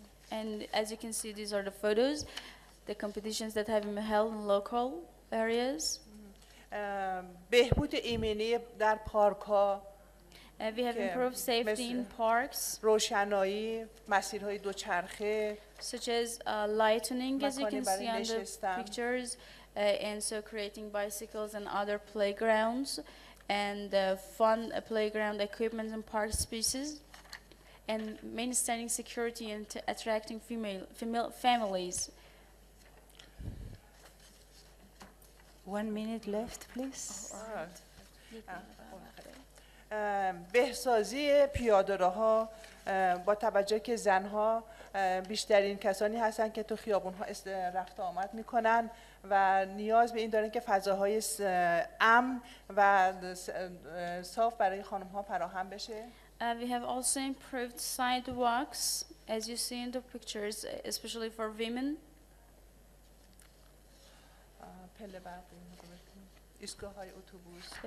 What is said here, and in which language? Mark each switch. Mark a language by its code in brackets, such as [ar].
[en] And as you can see, these are the photos, the competitions that have been held in local areas. [fa] بهبود ایمنی در پارک‌ها. [en] We have improved safety in parks. [fa] روشنایی، مسیرهای دوچرخه. [en] Such as lightening, as you can see on the pictures, and so creating bicycles and other playgrounds, and fun playground equipment and park spaces, and maintaining security and attracting female families. 1 minute left, please. [fa] بهسازی پیاده‌روها با توجه که زنها بیشترین کسانی هستند که تو خیابون‌ها رفت و آمد می‌کنن و نیاز به این دارن که فضاهای امن و صاف برای خانم‌ها فراهم بشه. [en] We have also improved sidewalks, as you see in the pictures, especially for women. [fa] پله برقی، ایستگاه‌های اتوبوس.